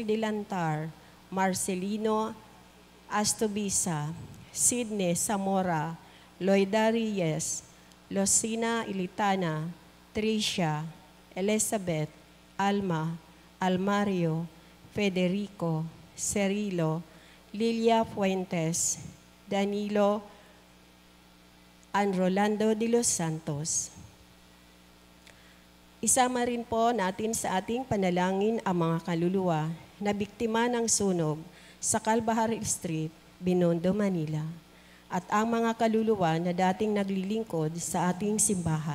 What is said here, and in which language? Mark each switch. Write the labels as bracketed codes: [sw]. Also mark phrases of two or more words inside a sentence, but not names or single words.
[tl] Dilantar, Marcelino Astubisa, Sidney Zamora, Loida Reyes, Lucina Ilitana, Tricia, Elizabeth, Alma, Almario, Federico, Cirilo, Lilia Fuentes, Danilo, and Rolando de los Santos. Isama rin po natin sa ating panalangin ang mga kaluluwa na biktima ng sunog sa Calvary Street, Binondo, Manila, at ang mga kaluluwa na dating naglilingkod sa ating simbahan.